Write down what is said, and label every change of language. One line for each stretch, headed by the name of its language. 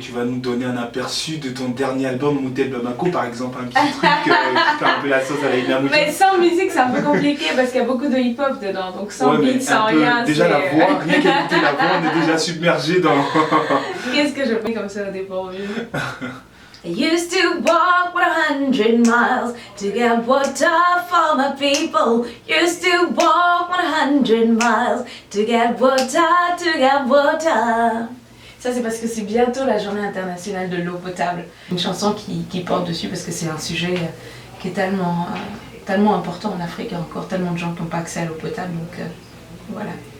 French: tu vas nous donner un aperçu de ton dernier album, Motel Bamako, par exemple, un petit truc qui fait un peu la sauce à la Nia Modia. Mais sans musique, c'est un peu compliqué parce qu'il y a beaucoup de hip-hop dedans, donc sans beat, sans rien. Déjà la voix, rien qu'écouter la voix, on est déjà submergé dans... Qu'est-ce que je fais comme ça au dépourvu?
English: I used to walk 100 miles to get water for my people. Used to walk 100 miles to get water, to get water.
French: Ça, c'est parce que c'est bientôt la journée internationale de l'eau potable. Une chanson qui porte dessus parce que c'est un sujet qui est tellement important en Afrique. Il y a encore tellement de gens qui n'ont pas accès à l'eau potable, donc voilà.